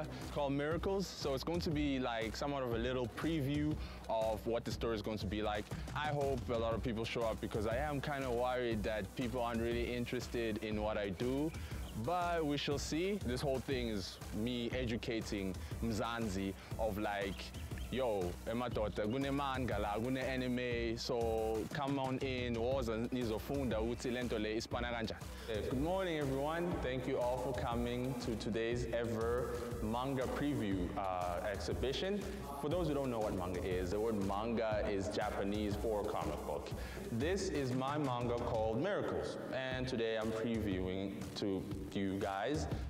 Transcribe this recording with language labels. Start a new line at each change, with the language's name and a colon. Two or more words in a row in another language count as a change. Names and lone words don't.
English: It's called Miracles, so it's going to be like somewhat of a little preview of what the story is going to be like. I hope a lot of people show up because I am kind of worried that people aren't really interested in what I do. But we shall see. This whole thing is me educating Mzansi of like,
Zulu: yo, emadoda kune manga la kune anime,
English: so come on in
Zulu: woza nizofunda ukuthi lento le isipana kanjani.
English: Good morning everyone. Thank you all for coming to today's ever Manga Preview exhibition. For those who don't know what manga is, the word manga is Japanese for comic book. This is my manga called Miracles, and today I'm previewing to you guys.